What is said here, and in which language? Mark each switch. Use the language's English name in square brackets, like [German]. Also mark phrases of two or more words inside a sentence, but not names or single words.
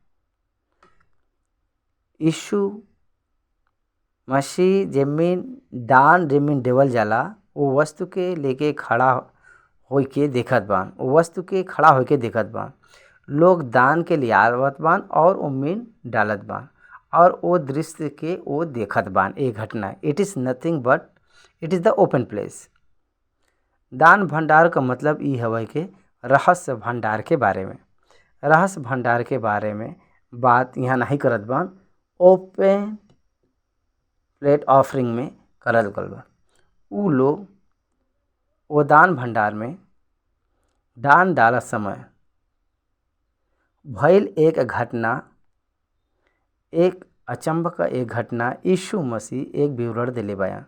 [Bhojpuri] यीशु मसीह जमीन देवल जाला वो वस्तु के लेके खड़ा होई के देखत बान लोग दान के लिए आवत बान और उम्मीन डालत बान और वो दृश्य के वो देखत बान। एक घटना [English] it is nothing but it is the open place. [Bhojpuri] दान भंडार का मतलब ई हवे के रहस्य भंडार के बारे में बात यहाँ नहीं करत बान। [English] open plate offering [Bhojpuri] में करल गल बा। ऊ लोग वो दान भंडार में दान डालत समय भइल एक अचंभ का घटना यीशु मसीह एक विवरण दिले बया।